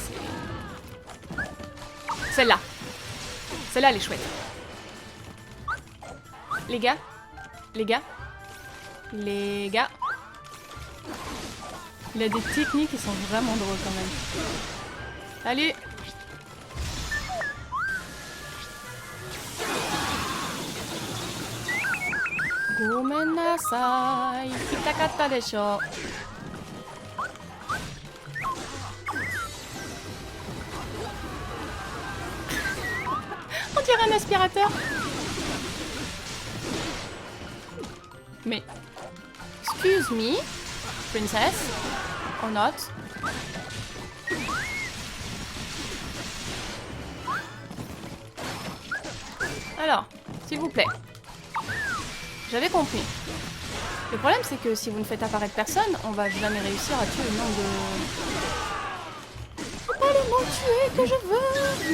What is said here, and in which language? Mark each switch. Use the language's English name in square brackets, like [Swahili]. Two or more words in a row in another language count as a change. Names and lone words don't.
[French] Celle-là. Celle-là, elle est chouette. Les gars. Les gars. Les gars. Il a des techniques qui sont vraiment drôles quand même. Allez. [Japanese] Gomenasai. 痛かったでしょ. [French] On dirait un aspirateur. Mais, [English] excuse me, princess, or not. [French] Alors, s'il vous plaît. J'avais compris. Le problème, c'est que si vous ne faites apparaître personne, on va jamais réussir à tuer le nombre de... C'est pas le mot tuer que je veux.